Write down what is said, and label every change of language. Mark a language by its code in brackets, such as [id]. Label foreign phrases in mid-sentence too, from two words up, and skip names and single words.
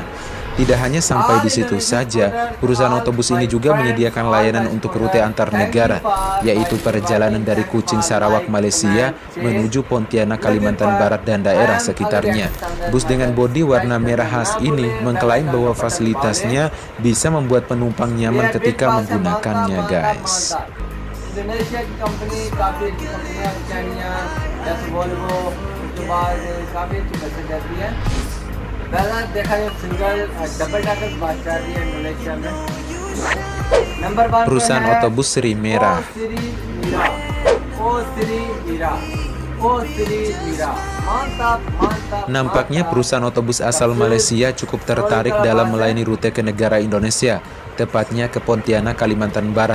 [id] Tidak hanya sampai di situ saja, perusahaan otobus ini juga menyediakan layanan untuk rute antar negara, yaitu perjalanan dari Kuching, Sarawak, Malaysia, menuju Pontianak, Kalimantan Barat, dan daerah sekitarnya. Bus dengan bodi warna merah khas ini mengklaim bahwa fasilitasnya bisa membuat penumpang nyaman ketika menggunakannya, guys. [hi] इंडोनेशिया की कंपनी काफ़ी अच्छी कंपनियाँ चाइना जैसे वोल्वो, उसके बाद काफ़ी अच्छी बसें जाती हैं। पहला देखा जाए [en] single double decker bus [hi] जाती है इंडोनेशिया में। नंबर 1 [id] perusahaan otobus Sri Mera. Nampaknya perusahaan otobus asal Malaysia cukup tertarik dalam melayani rute ke negara Indonesia, tepatnya ke Pontianak, Kalimantan Barat.